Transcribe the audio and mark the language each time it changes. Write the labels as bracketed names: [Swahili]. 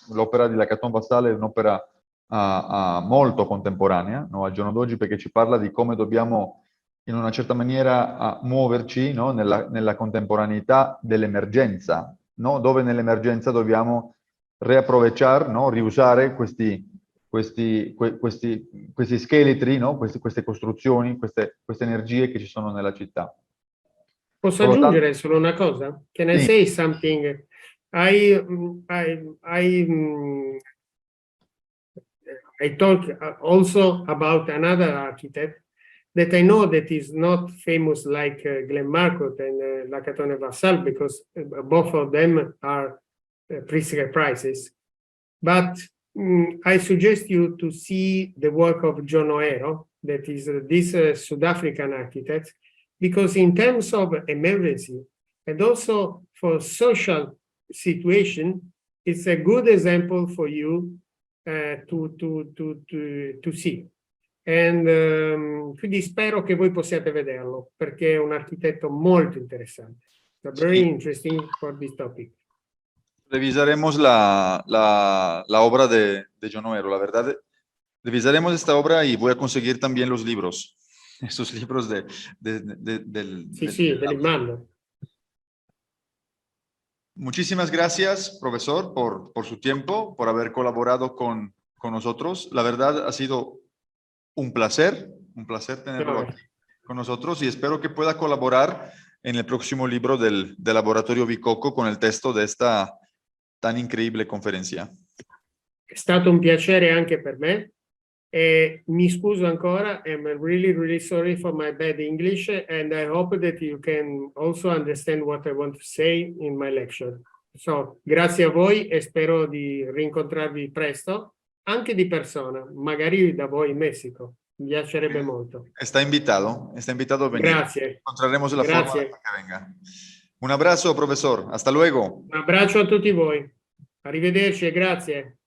[Italian] L'opera di Lacan Vassale è un'opera molto contemporanea, no, al giorno d'oggi, perché ci parla di come dobbiamo in una certa maniera muoverci, no, nella contemporaneità dell'emergenza, no, dove nell'emergenza dobbiamo [Spanish] reaprovechar, [Italian] no, riusare questi scheletri, no, queste costruzioni, queste energie che ci sono nella città. Posso aggiungere solo una cosa? [English] Can I say something? I talk also about another architect that I know that is not famous like Glenn Marcotte and Lacan Vassal, because both of them are Pritzker prizes. But I suggest you to see the work of John Oero, that is this South African architect, because in terms of emergency and also for social situation, it's a good example for you to see. [Italian] And quindi spero che voi possiate vederlo, perché è un architetto molto interessante. [English] So very interesting for this topic. [Spanish] Revisaremos la obra de John Oero, la verdad. Revisaremos esta obra y voy a conseguir también los libros. Esos libros del... [Italian] Sí, te li mando. [Spanish] Muchísimas gracias, profesor, por su tiempo, por haber colaborado con nosotros. La verdad ha sido un placer tenerlo aquí con nosotros y espero que pueda colaborar en el próximo libro del Laboratorio ViCoCo con el texto de esta tan [Italian] incredibile conferenza. È stato un piacere anche per me. E mi scuso ancora, [English] I'm really sorry for my bad English, and I hope that you can also understand what I want to say in my lecture. [Italian] So, grazie a voi e spero di rincontrarvi presto, anche di persona, magari da voi in Messico. Mi piacerebbe molto. [Spanish] Está invitado a venir. [Italian] Grazie. [Spanish] Encontraremos la forma para que venga. Un abrazo, profesor. Hasta luego. [Italian] Un abbraccio a tutti voi. Arrivederci e grazie.